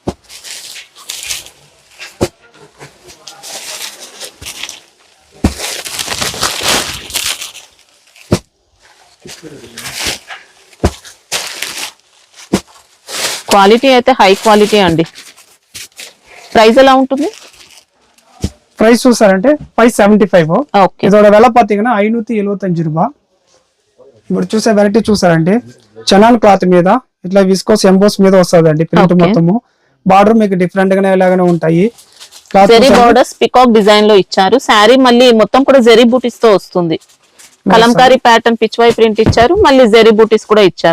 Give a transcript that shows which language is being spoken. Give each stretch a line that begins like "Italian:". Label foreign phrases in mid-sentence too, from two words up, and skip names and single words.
Telugu: క్వాలిటీ అయితే
English: high quality
Telugu: అండి. ప్రైస్ ఎలా ఉంటుంది? ప్రైస్ చూసారంటే 575.
Tamil: இதோட விலை பாத்தீங்கன்னா 575 రూపాయ.
Telugu: ఇప్పుడు చూసే వెరైటీ చూసారంటే చనాన్ క్లాత్ మీద ఇట్లా
English: viscose emboss
Telugu: మీద వస్తుందండి ప్రింట్ మొత్తము. బార్డర్ మీకు డిఫరెంట్ గానే ఇలాగానే ఉంటాయి. జెరీ బోర్డర్స్
English: peacock design
Telugu: లో ఇచ్చారు. శారీ మళ్ళీ మొత్తం కూడా జెరీ బూటీస్ తో వస్తుంది. కలంకారీ ప్యాటర్న్ పిచ్వై ప్రింట్ ఇచ్చారు, మళ్ళీ జెరీ బూటీస్ కూడా ఇచ్చారు.